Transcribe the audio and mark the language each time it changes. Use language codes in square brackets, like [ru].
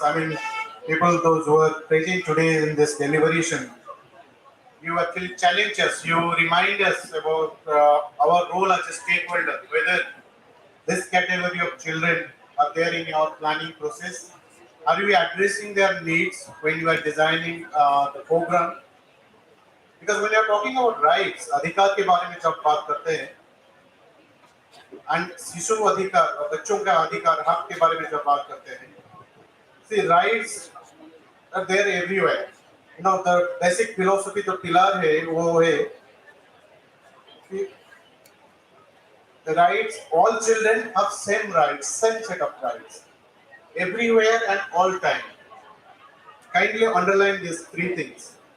[en] I mean, people, those who are present today in this deliberation, you actually challenge us. You remind us about our role as a stakeholder, whether this category of children are there in your planning process. Are you addressing their needs when you are designing the program? Because when you are talking about rights, [hi] अधिकार के बारे में जब बात करते हैं, and शिशु अधिकार और बच्चों का अधिकार हक के बारे में जब बात करते हैं, [en] see, rights are there everywhere. You know, the basic philosophy जो pillar है वो है the rights, all children have same rights, same set of rights. everywhere and all time. Kindly underline these three things.